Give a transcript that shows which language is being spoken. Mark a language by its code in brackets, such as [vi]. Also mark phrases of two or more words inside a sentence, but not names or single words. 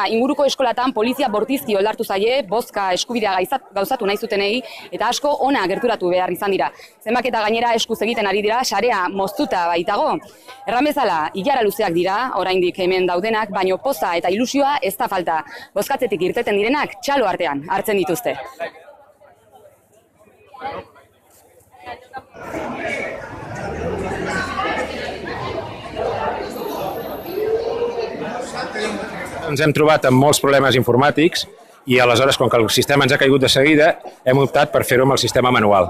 [eu] Inguruko eskolatan polizia bortizki oldartu zaie, bozka eskubidea gauzatu nahi zutenei, eta asko ona gerturatu behar izan dira. Zenbaketa gainera eskuz egiten ari dira, sarea moztuta baitago. Erran bezala, ilara luzeak dira, oraindik hemen daudenak, baina poza eta ilusioa ez da falta. Bozkatzetik irteten direnak txalo artean hartzen dituzte. [ca] Ens hem trobat amb molts problemes informàtics i aleshores, com que el sistema ens ha caigut de seguida, hem optat per fer-ho amb el sistema manual.